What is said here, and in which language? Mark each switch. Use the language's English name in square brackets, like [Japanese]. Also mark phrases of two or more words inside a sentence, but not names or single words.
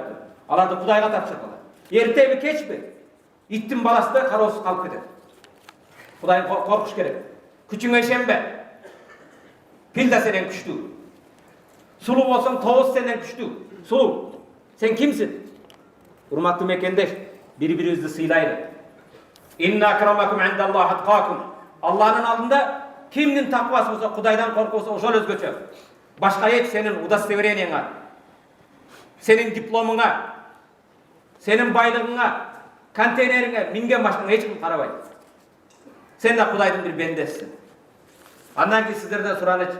[Kyrgyz] Аларды Кудайга тапшырдылар. Эртеби кечпи иттин баласы да кароосуз калып кетет. Кудайга коркуш керек. Күчүңө ишенбе. Пил да сенен күчтүү. Сулуу болсоң тоос сенен күчтүү. Сулуу. Сен кимсиң? Урматтуу мекендеш, бири-бирибизди сыйлайлы. [Arabic] إن أكرمكم عند الله أتقاكم. [Kyrgyz] Алланын алдында кимдин таквасы болсо, Кудайдан коркусу ошол өзгөчө. Башка эч сенин удостоверениеңа, сенин дипломуңа, сенин байлыгыңа, контейнериңе минген башкага эч ким карабайт. Сен да Кудайдын бир бендесисиң. Андан кийин сиздерден суранычы.